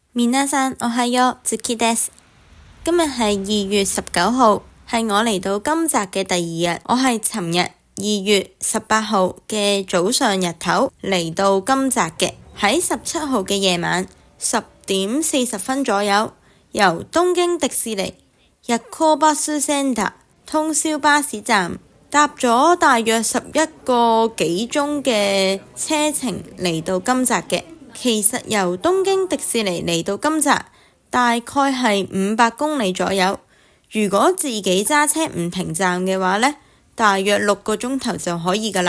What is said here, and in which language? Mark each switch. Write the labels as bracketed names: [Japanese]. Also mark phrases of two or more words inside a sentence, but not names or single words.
[Japanese] 皆さんおはよう、ズキです。 [Cantonese] 今日係2月19號，係我嚟到今集嘅第二日。我係尋日2月18號嘅早上日頭嚟到今集嘅，喺17號嘅夜晚10點40分左右，由東京迪士尼日高巴士センター通宵巴士站搭咗大約11個幾鐘嘅車程嚟到今集嘅。其實由東京迪士尼嚟到今集大概係500公里左右，如果自己揸車唔停站嘅話呢，大約6個鐘頭就可以㗎喇。